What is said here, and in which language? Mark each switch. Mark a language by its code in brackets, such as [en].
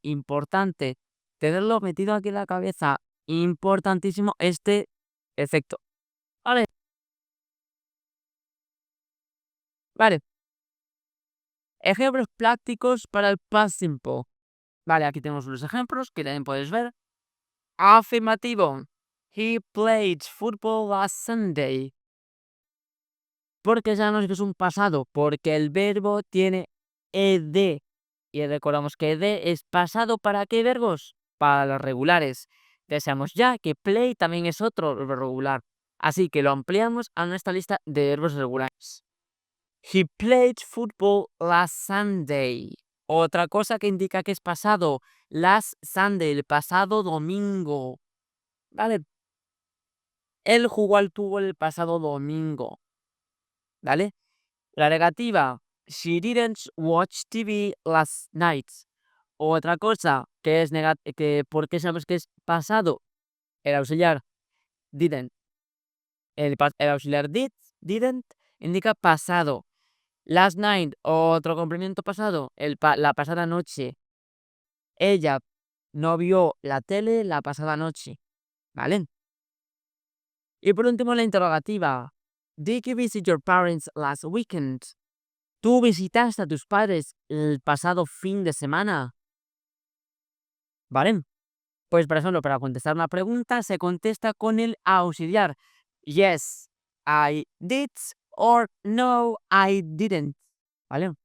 [es] Importante tenerlo metido aquí en la cabeza. Importantísimo este efecto. Vale. Ejemplos prácticos para el past simple. Vale, aquí tenemos los ejemplos que también puedes ver. Afirmativo. [en] He played football last Sunday. [es] ¿Por qué sabemos que es un pasado? Porque el verbo tiene ed. Y recordamos que ed es pasado ¿para qué verbos? Para los regulares. Deseamos ya que play también es otro verbo regular. Así que lo ampliamos a nuestra lista de verbos regulares. [en] He played football last Sunday. [es] Otra cosa que indica que es pasado. [en] Last Sunday, [es] el pasado domingo. ¿Vale? Él jugó al fútbol el pasado domingo. ¿Vale? La negativa. [en] She didn't watch TV last night. [es] Otra cosa que es ¿por qué sabemos que es pasado? El auxiliar didn't. El auxiliar didn't indica pasado. [en] Last night, [es] otro complemento pasado, la pasada noche. Ella no vio la tele la pasada noche. ¿Vale? Y por último, la interrogativa. [en] Did you visit your parents last weekend? [es] ¿Tú visitaste a tus padres el pasado fin de semana? ¿Vale? Pues, por ejemplo, para contestar una pregunta, se contesta con el auxiliar. [en] Yes, I did, or no, I didn't. ¿Vale?